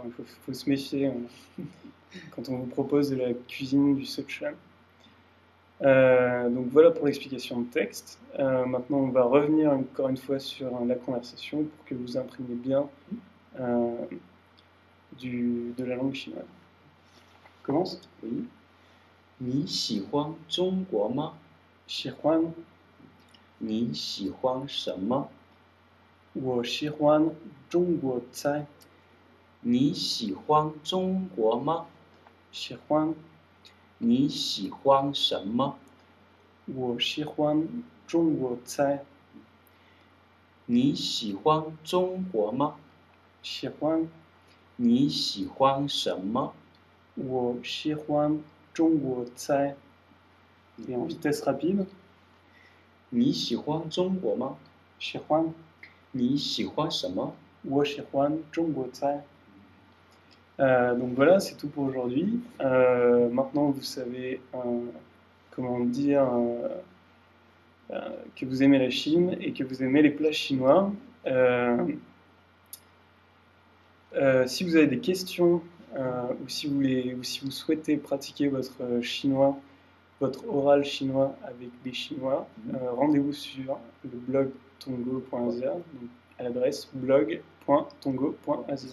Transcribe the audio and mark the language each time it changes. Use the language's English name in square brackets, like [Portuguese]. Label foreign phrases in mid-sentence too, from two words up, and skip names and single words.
[French] Il faut se méfier quand on vous propose de la cuisine du Sichuan. Donc voilà pour l'explication de texte. Maintenant, on va revenir encore une fois sur la conversation pour que vous imprimiez bien de la langue chinoise. Commence. Oui. [Chinese] 你喜欢中国吗? 喜欢，你喜欢什么? 我喜欢中国菜。你喜欢中国吗? 喜欢，你喜欢什么? 我喜欢中国菜。你喜欢中国吗? 喜欢，你喜欢什么? 我喜欢中国菜。 [French] Et en vitesse rapide. [Chinese] 你喜欢中国吗? 喜欢，你喜欢什么? 我喜欢中国菜. [French] Donc voilà, c'est tout pour aujourd'hui. Maintenant, vous savez comment dire que vous aimez la Chine et que vous aimez les plats chinois. Si vous avez des questions ou si vous souhaitez pratiquer votre chinois, votre oral chinois avec des Chinois, rendez-vous sur le blog tongo.asia, à l'adresse blog.tongo.asia.